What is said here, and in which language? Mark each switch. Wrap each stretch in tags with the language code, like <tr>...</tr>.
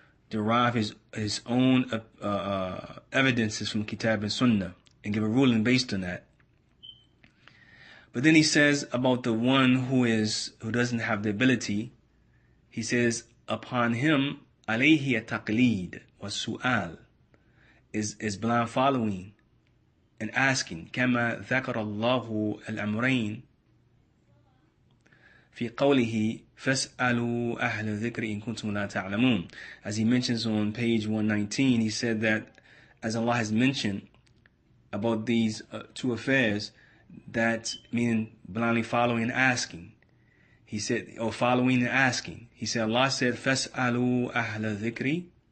<en>derive his own evidences from Kitab and Sunnah and give a ruling based on that. But then he says about the one who doesn't have the ability, he says, upon him,</en> <ar>alayhi taqleed was su'al,</ar> <en>is blind following and asking.</en> <ar>كما ذكر الله الأمرين في قوله فاسألوا أهل الذكر إن كنتم لا تعلمون.</ar> <en>As he mentions on page 119, he said that as Allah has mentioned about these two affairs, that meaning blindly following and asking. He said, or following and asking. He said, Allah said,</en> <ar>فاسألوا أهل الذكر.</ar>